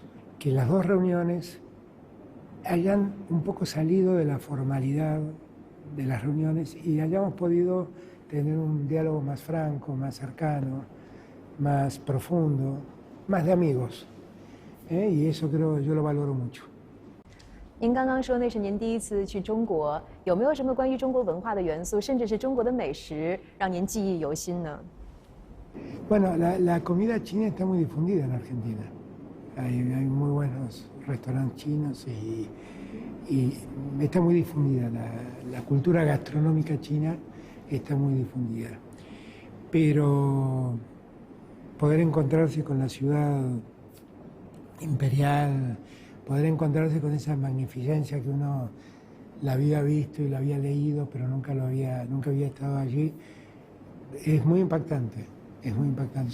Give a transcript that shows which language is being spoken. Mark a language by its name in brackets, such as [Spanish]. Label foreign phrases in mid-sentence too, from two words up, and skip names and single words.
[Spanish] Que las dos reuniones hayan un poco salido de la formalidad de las reuniones y hayamos podido tener un diálogo más franco, más cercano, más profundo, más de amigos. Y eso creo yo lo valoro mucho. [Chinese] 您刚刚说那是您第一次去中国，有没有什么关于中国文化的元素，甚至是中国的美食，让您记忆犹新呢？ [Spanish] Bueno, la comida china está muy difundida en Argentina. Hay muy buenos restaurantes chinos y está muy difundida. La cultura gastronómica china está muy difundida. Pero poder encontrarse con la ciudad imperial, poder encontrarse con esa magnificencia que uno la había visto y la había leído, pero nunca había estado allí, es muy impactante, es muy impactante.